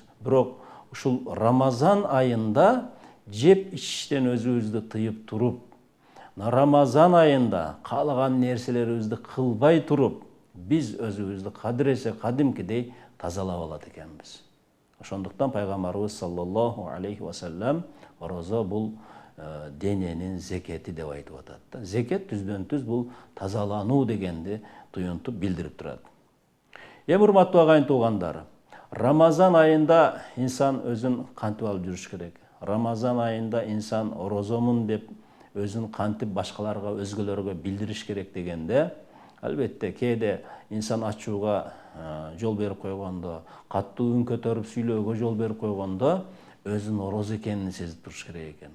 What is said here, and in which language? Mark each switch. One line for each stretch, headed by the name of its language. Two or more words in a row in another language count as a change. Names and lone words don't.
Kyrgyz: Бирок ушул Рамазан айында жеп ичиштен өзүбүздү тыйып туруп, Рамазан айында каалаган нерселерибизди кылбай туруп, биз өзүбүздү кадыресе кадимкидей тазалап алат экенбиз. Ошондуктан пайгамбарыбыз
Arabic: صلى الله عليه وسلم
Kyrgyz: орозо бул дененин зекети деп айтып атат. Зекет түздөн-түз бул тазалануу дегенди туюнтуп билдирип турат. Эми урматтуу агайын туугандар, Рамазан айында инсан өзүн кантип алып жүрүш керек? Рамазан айында инсан орозомун деп өзүн кантип башкаларга, өзгөлөргө билдириш керек дегенде, албетте кээде инсан ачууга жол берип койгондо, каттуу үн көтөрүп сүйлөөгө жол берип койгондо өзүн орозо экенин сезип туруш керек экен.